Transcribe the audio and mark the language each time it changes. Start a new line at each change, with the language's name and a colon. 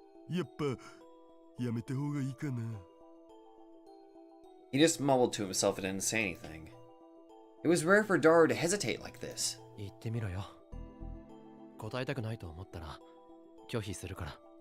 Japanese: やっぱやめた方がいいかな。
English: He just mumbled to himself and didn't say anything. It was rare for Daru to hesitate like this.
Japanese: 言ってみろよ。答えたくないと思ったら拒否するから。